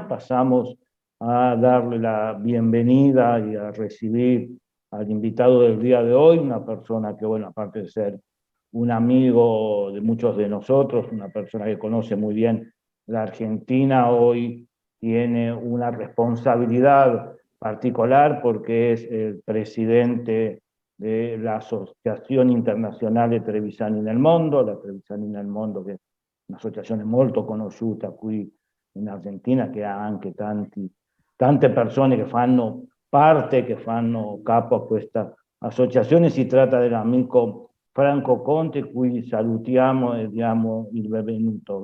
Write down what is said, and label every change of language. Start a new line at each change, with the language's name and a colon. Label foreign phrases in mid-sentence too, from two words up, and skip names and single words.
Spanish: Pasamos a darle la bienvenida y a recibir al invitado del día de hoy, una persona que, bueno, aparte de ser un amigo de muchos de nosotros, una persona que conoce muy bien la Argentina, hoy tiene una responsabilidad particular porque es el presidente de la Associazione Internazionale Trevisani nel Mondo, la Trevisani nel Mondo,
Italian: che è un'associazione molto conosciuta qui in Argentina, che ha anche tante persone che fanno parte, che fanno capo a questa associazione. Si tratta dell'amico Franco Conte, cui salutiamo e diamo il benvenuto.